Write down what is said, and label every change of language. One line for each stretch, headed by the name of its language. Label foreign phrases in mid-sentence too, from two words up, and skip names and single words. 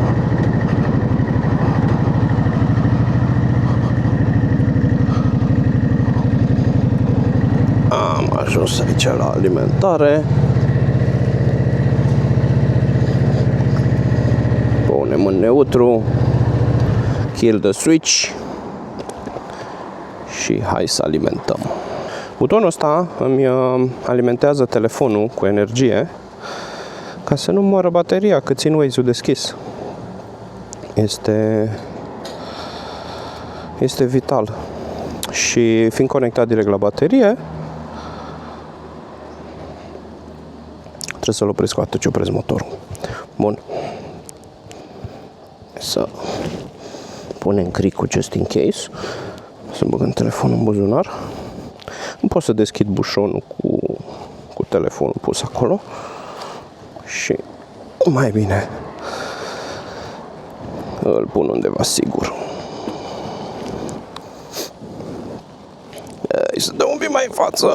Romanian: Am ajuns aici la alimentare. Punem în neutru,
English: kill the switch
Romanian: și hai să alimentăm. Butonul ăsta îmi alimentează telefonul cu energie ca să nu moară bateria cât țin Waze-ul deschis. Este vital. Și fiind conectat direct la baterie, trebuie să-l opresc cu atât ce opresc motorul. Bun. Să punem cricul
English: just in case.
Romanian: Să băgăm telefonul în buzunar. Nu pot să deschid bușonul cu telefonul pus acolo. Și mai bine îl pun undeva sigur. Hai să dăm un pic mai în față.